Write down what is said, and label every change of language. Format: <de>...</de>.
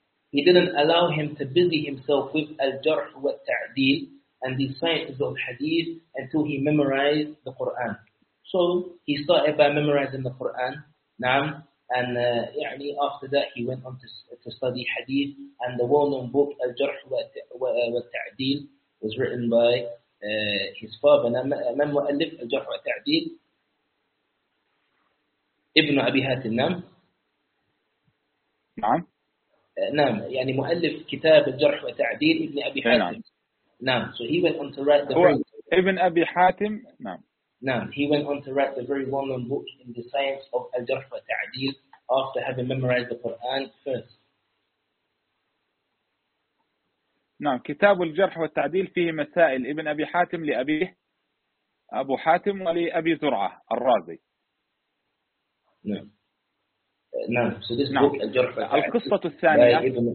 <en>He didn't allow him to busy himself with al-jarh wa ta'deel and the sciences of hadith until he memorized the Quran. So he started by memorizing the Quran, naam, and يعني, after that he went on to study hadith, and the well-known book al-jarh wa ta'deel was written by his father.</en> <ar>من مؤلف الجرح والتعديل؟ ابن أبي هاتم. نعم. نعم. نعم. يعني مؤلف كتاب الجرح والتعديل ابن أبي هاتم. نعم. نعم.</ar> <en>So he went on to write the</en> <ar>very. ابن أبي حاتم. نعم. نعم.</ar> <en>He went on to write the very well-known book in the science of الجرح والتعديل after having memorized the Quran first.</en> <ar>نعم, كتاب الجرح والتعديل فيه مسائل ابن أبي حاتم لأبيه أبو حاتم ولأبي زرعة الرازي. نعم. نعم. القصة الثانية.</ar>